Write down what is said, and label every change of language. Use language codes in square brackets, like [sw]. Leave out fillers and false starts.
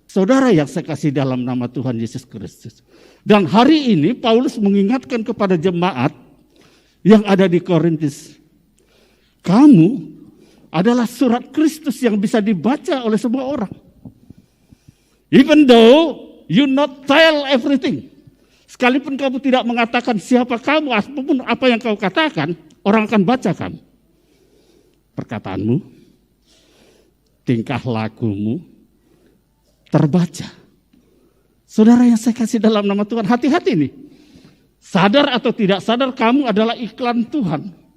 [id] Saudara yang saya kasih dalam nama Tuhan Yesus Kristus. Dan hari ini Paulus mengingatkan kepada jemaat yang ada di Korintus. Kamu adalah surat Kristus yang bisa dibaca oleh semua orang. [en] Even though you not tell everything. [id] Sekalipun kamu tidak mengatakan siapa kamu, apapun apa yang kau katakan, orang akan baca kamu. Perkataanmu. tingkah lakumu terbaca. Saudara yang saya kasih dalam nama Tuhan, hati-hati nih. Sadar atau tidak sadar, kamu adalah iklan Tuhan.